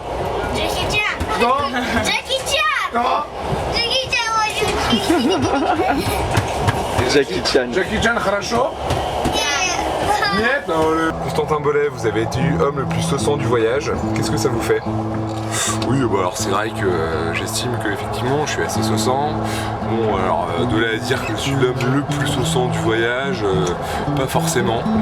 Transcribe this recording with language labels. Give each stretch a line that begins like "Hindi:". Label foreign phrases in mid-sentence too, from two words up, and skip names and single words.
Russian: Джеки Чан. Кто? Джеки Чан. Кто? Джеки Чан. Jackie Chan. Jackie Chan, хорошо? Нет.
French: Constantin Bollet, vous avez été homme le plus saussant du voyage. Qu'est-ce que ça vous fait? Oui, bah alors c'est vrai que j'estime que effectivement je suis assez saussant. Bon, alors de là à dire que je suis l'homme le plus saussant du voyage, pas forcément.